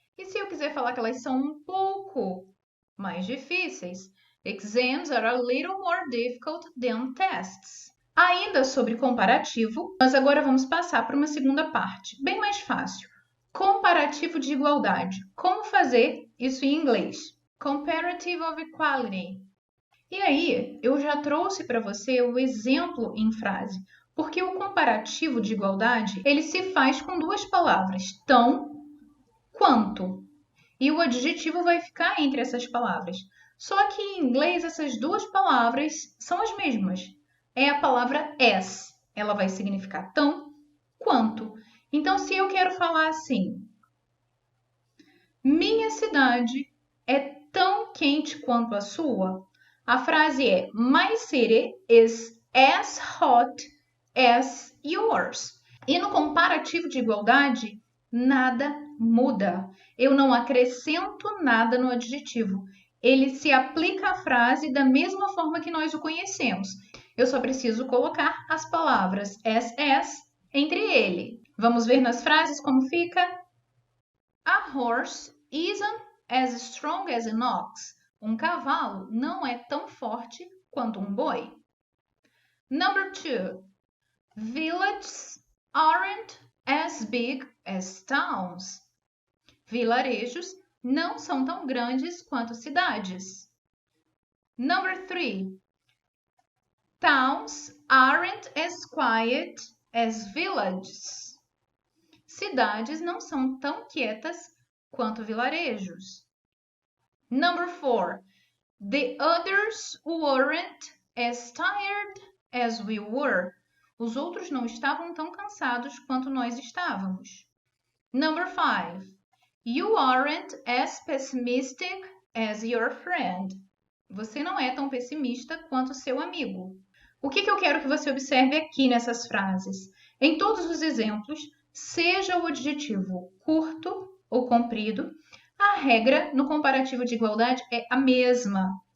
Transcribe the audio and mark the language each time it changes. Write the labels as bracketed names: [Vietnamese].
[Portuguese] E se eu quiser falar que elas são um pouco mais difíceis, [English] exams are a little more difficult than tests. [Portuguese] Ainda sobre comparativo, nós agora vamos passar para uma segunda parte, bem mais fácil. Comparativo de igualdade. Como fazer isso em inglês? [English] Comparative of equality. [Portuguese] E aí, eu já trouxe para você o exemplo em frase, porque o comparativo de igualdade, ele se faz com duas palavras, tão, quanto. E o adjetivo vai ficar entre essas palavras. Só que em inglês, essas duas palavras são as mesmas. É a palavra as. Ela vai significar tão quanto. Então, se eu quero falar assim, minha cidade é tão quente quanto a sua, a frase é [English] my city is as hot as yours. [Portuguese] E no comparativo de igualdade, nada muda. Eu não acrescento nada no adjetivo. Ele se aplica à frase da mesma forma que nós o conhecemos. Eu só preciso colocar as palavras as entre ele. Vamos ver nas frases como fica? [English] A horse isn't as strong as an ox. [Portuguese] Um cavalo não é tão forte quanto um boi. [English] Number 2. Villages aren't as big as towns. [Portuguese] Vilarejos não são tão grandes quanto cidades. [English] Number 3. Towns aren't as quiet as villages. [Portuguese] Cidades não são tão quietas quanto vilarejos. [English] Number 4. The others weren't as tired as we were. [Portuguese] Os outros não estavam tão cansados quanto nós estávamos. [English] Number 5. You aren't as pessimistic as your friend. [Portuguese] Você não é tão pessimista quanto seu amigo. O que eu quero que você observe aqui nessas frases? Em todos os exemplos, seja o adjetivo curto ou comprido, a regra no comparativo de igualdade é a mesma.